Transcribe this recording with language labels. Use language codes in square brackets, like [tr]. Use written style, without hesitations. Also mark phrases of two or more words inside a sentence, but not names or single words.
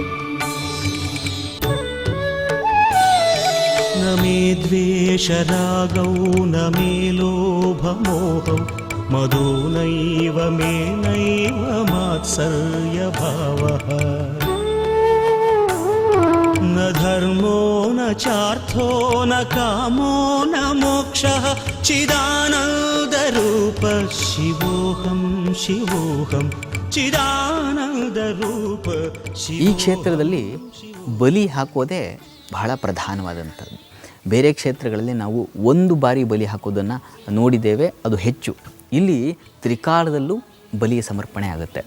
[sa] न मे द्वेषरागौ न मे लोभमोहौ मदो नैव मे नैव मात्सर्यभावः न धर्मो न चार्थो न कामो न मोक्षः चिदानन्दरूप शिवोऽहं शिवोऽहं ಚಿದಾನಂದರೂಪ. [kn] ಈ ಕ್ಷೇತ್ರದಲ್ಲಿ ಬಲಿ ಹಾಕೋದೇ ಬಹಳ ಪ್ರಧಾನವಾದಂಥದ್ದು. ಬೇರೆ ಕ್ಷೇತ್ರಗಳಲ್ಲಿ ನಾವು ಒಂದು ಬಾರಿ ಬಲಿ ಹಾಕೋದನ್ನು ನೋಡಿದ್ದೇವೆ, ಅದು ಹೆಚ್ಚು. ಇಲ್ಲಿ ತ್ರಿಕಾಲದಲ್ಲೂ ಬಲಿಯ ಸಮರ್ಪಣೆ ಆಗುತ್ತೆ.